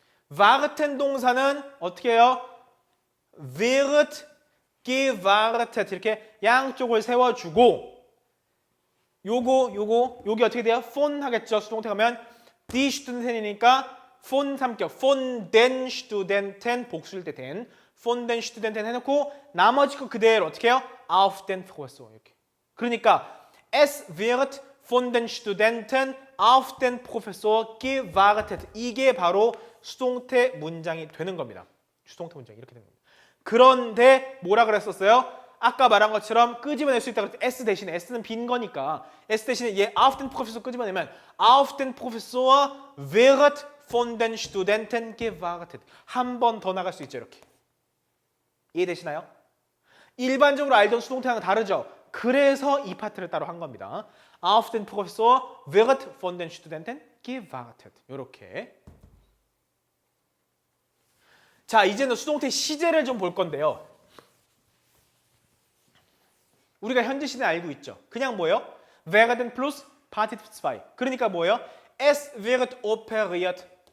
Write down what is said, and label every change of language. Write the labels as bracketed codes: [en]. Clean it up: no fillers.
[ko] warten 동사는 어떻게 해요? wird gewartet 이렇게 양쪽을 세워주고 여기 어떻게 돼요? von 하겠죠. 수동태 가면 die Studenten이니까 von 3격 von den Studenten 복수일 때 den von den Studenten 해놓고 나머지 거 그대로 어떻게 해요? [de] auf den Professor [ko] 이렇게. 그러니까 [de] es wird von den Studenten auf den Professor gewartet. [ko] 이게 바로 수동태 문장이 되는 겁니다. 수동태 문장이 이렇게 되는 겁니다. 그런데 뭐라 그랬었어요? 아까 말한 것처럼 끄집어낼 수 있다고 했을 때 s 대신에 s는 빈 거니까 s 대신에 얘 [de] auf den Professor 끄집어내면 auf den Professor wird von den Studenten gewartet. [ko] 한 번 더 나갈 수 있죠. 이렇게. 이해되시나요? 일반적으로 알던 수동태랑은 다르죠. 그래서 이 파트를 따로 한 겁니다. [de] Auf den Professor wird von den Studenten gewartet. [ko] 이렇게. 자, 이제는 수동태 시제를 좀 볼 건데요. 우리가 현재 시제 알고 있죠. 그냥 뭐예요? werden plus Partitiv 2. 그러니까 뭐예요? [de] Es wird operiert.